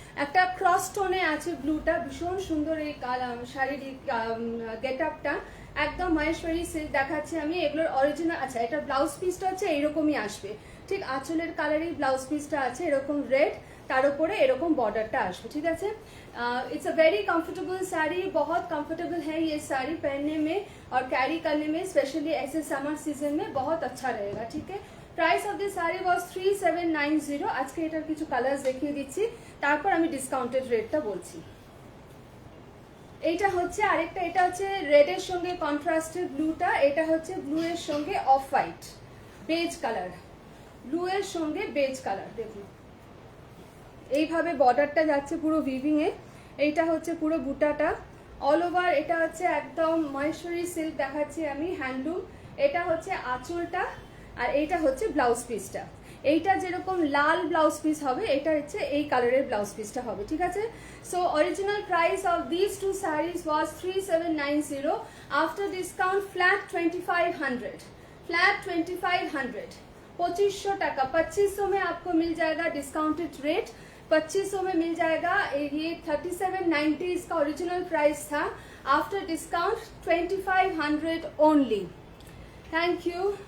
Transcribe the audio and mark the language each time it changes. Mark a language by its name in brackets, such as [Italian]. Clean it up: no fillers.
[Bangla] একটা ক্রস টোনে আছে ব্লুটা, ভীষণ সুন্দর এই শাড়ির গেট আপটা, একদম মহেশ্বরী সিল্ক দেখাচ্ছি আমি। এগুলোর অরিজিনাল, আচ্ছা এটা ব্লাউজ পিসটা হচ্ছে এইরকমই আসবে, ঠিক আঁচলের কালারেই ব্লাউজ পিসটা আছে এরকম রেড, তার উপরে এরকম বর্ডারটা আসবে। ঠিক আছে, [English] it's a very comfortable sari, [Hindi] बहुत कंफर्टेबल है ये साड़ी पहनने में और कैरी करने में, स्पेशली ऐसे समर सीजन में बहुत अच्छा रहेगा। ठीक है, [English] Price of this sari was 3790। [Bangla] আজকে এটার কিছু কালার্স দেখিয়ে দিচ্ছি, তারপর আমি ডিসকাউন্টেড রেটটা বলছি। এইটা হচ্ছে আরেকটা, এটা হচ্ছে রেডের সঙ্গে কন্ট্রাস্টেড ব্লুটা, এটা হচ্ছে ব্লু এর সঙ্গে off white beige colour, blue এর সঙ্গে বেজ কালার। দেখুন এইভাবে বর্ডারটা যাচ্ছে পুরো উইভিং এ। এইটা হচ্ছে পুরো বুটাটা অল ওভার। এটা হচ্ছে একদম মহেশ্বরী সিল্ক দেখাচ্ছি আমি, হ্যান্ডলুম। এটা হচ্ছে আঁচলটা, আর এইটা হচ্ছে ব্লাউজ পিসটা। এইটা যেরকম লাল ব্লাউজ পিস হবে, এটা হচ্ছে এই কালারের ব্লাউজ পিসটা হবে। ঠিক আছে, [English] So original price of this two saris was 3790। After discount flat 2500, flat 2500, [Bangla] 2500 টাকা। [Hindi] 2500 में आपको मिल जाएगा डिस्काउंटेड रेट, 2500 में मिल जाएगा। ये 3790 इसका ओरिजिनल प्राइस था, [English] After discount 2500 only. Thank you.